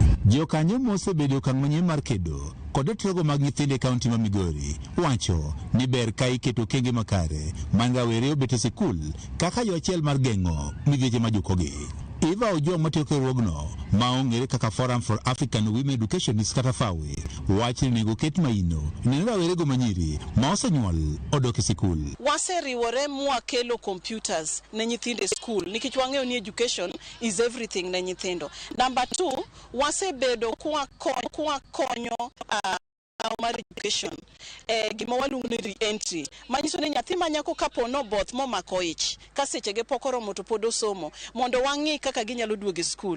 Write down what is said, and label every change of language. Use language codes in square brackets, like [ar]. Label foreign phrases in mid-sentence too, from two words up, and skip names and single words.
[luo] Jokanyo mosebedo okang' manyien mar kedo kod tiego mag nyithindo e kaunti ma Migori wacho ni ber ka iketo kenge makare man rawere obet e sikul kaka yo achiel mar geng'o midhieche ma jukogi. Eva Ojong matiyo e riwruogno ma ong'ere kaka Forum for African Women Educationists kata FAWE wacho ni nego ket maino ne rawerego manyiri ma osenyuol odok e sikul. Waseriwore mwakelo computers ne nyithindo e school nikech wang'eyo ni [en] education is everything [luo] ne nyithindo. Number 2, wasebedo kwa konyo mar education gima waluongo ni re-entry manyiso ni nyathi manyako kapo no both momako ich ka sechege pok oromo to pod osomo mondo wang'i kaka ginyalo duogo e skul.